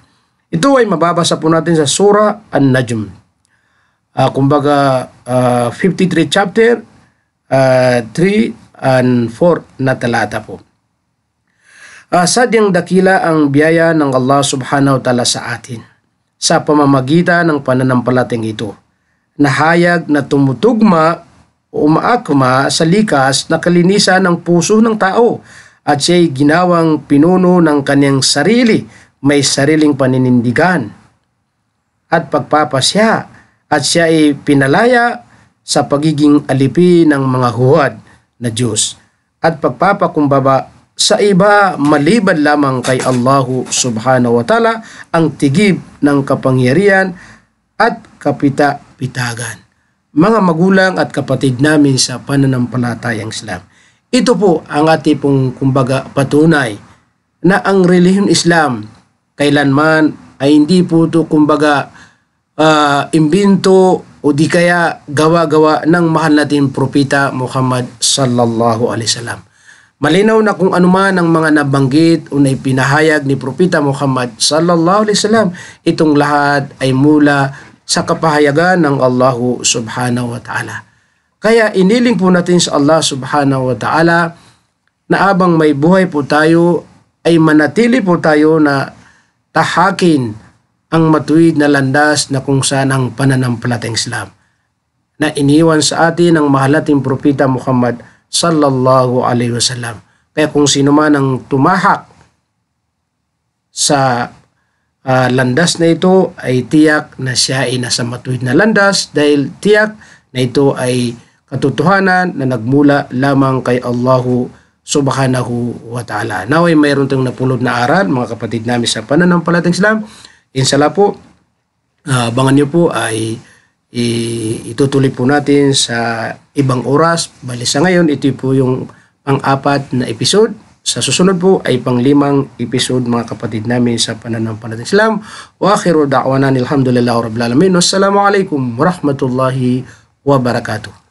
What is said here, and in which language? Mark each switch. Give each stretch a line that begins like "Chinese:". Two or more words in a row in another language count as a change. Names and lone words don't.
Filipino: Ito ay mababasa po natin sa Surah An-Najm. 53 chapter, 3 and 4 na talata po. Sadyang dakila ang biyaya ng Allah
Arabic: سبحانه وتعالى
Filipino: sa atin sa pamamagitan ng pananampalatayang ito, na hayag na tumutugma o umaakma sa likas na kalinisan ng puso ng tao, at siya'y ginawang pinuno ng kanyang sarili, may sariling paninindigan at pagpapasya, at siya ay pinalaya sa pagiging alipin ng mga huwad na Diyos at pagpapakumbaba sa iba maliban lamang kay Allahu
Arabic: سبحانه وتعالى,
Filipino: ang tigib ng kapangyarihan at kapita-pitagan. Mga magulang at kapatid namin sa pananampalatayang Islam, ito po ang ating pong patunay na ang relihiyon Islam kailanman ay hindi po ito imbento o di kaya gawa-gawa ng mahal nating propeta Muhammad
Arabic: صلى الله عليه وسلم.
Filipino: Malinaw na kung anuman ang mga nabanggit o na ipinahayag ni propeta Muhammad
Arabic: صلى الله عليه وسلم,
Filipino: itong lahat ay mula sa kapahayagan ng Allah
Arabic: سبحانه وتعالى.
Filipino: Kaya iniling po natin sa Allah
Arabic: سبحانه وتعالى
Filipino: na abang may buhay po tayo ay manatili po tayo na tahakin ang matuwid na landas na kung saan ang pananampalatayang Islam na iniwan sa atin ng mahal nating propeta Muhammad
Arabic: صلى الله عليه وسلم.
Filipino: Kaya kung sino man ang tumahak sa landas na ito ay tiyak na siya ay nasa matuwid na landas dahil tiyak na ito ay katotohanan na nagmula lamang kay Allahu
Arabic: سبحانه وتعالى.
Filipino: Naway mayroon tayong napulot na aral mga kapatid namin sa pananampalatayang Islam. Inshallah po, abangan nyo po ay itutuloy po natin sa ibang oras. Bali sa ngayon, ito po yung pang-apat na episode. Sa susunod po ay pang-5 episode mga kapatid namin sa pananampalatayang Islam.
Arabic: وآخر دعوانا الحمد لله رب العالمين. والسلام عليكم ورحمة الله وبركاته.